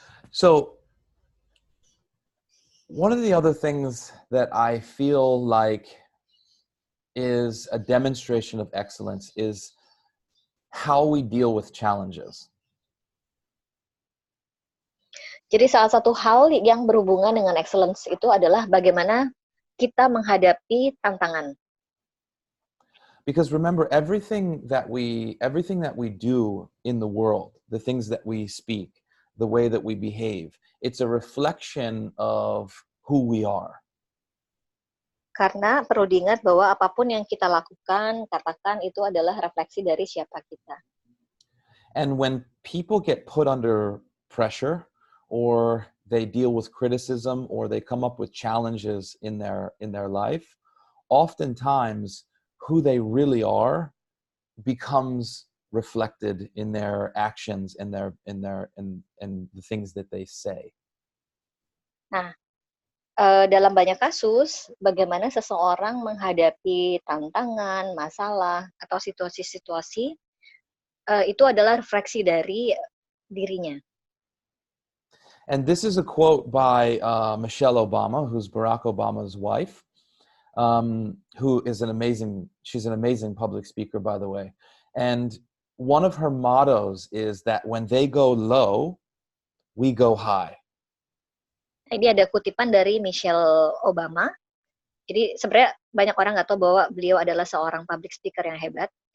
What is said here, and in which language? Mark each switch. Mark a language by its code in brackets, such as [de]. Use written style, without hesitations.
[en] So one of the other things that I feel like is a demonstration of excellence is how we deal with challenges. [id] Jadi salah satu hal yang berhubungan dengan excellence itu adalah bagaimana kita menghadapi tantangan. [en] Because remember, everything that we do in the world, the things that we speak, the way that we behave, it's a reflection of who we are. [id] Karena perlu diingat bahwa apapun yang kita lakukan, katakan, itu adalah refleksi dari siapa kita. [en] And when people get put under pressure, or they deal with criticism, or they come up with challenges in their life, oftentimes who they really are becomes reflected in their actions and the things that they say. [id] Nah, dalam banyak kasus, bagaimana seseorang menghadapi tantangan, masalah, atau situasi-situasi, itu adalah refleksi dari dirinya. [en] And this is a quote by Michelle Obama, who's Barack Obama's wife, who is she's an amazing public speaker, by the way. And one of her mottos is that when they go low, we go high. [id] Ini ada kutipan dari Michelle Obama. Jadi sebenarnya banyak orang nggak tahu bahwa beliau adalah seorang public speaker yang hebat.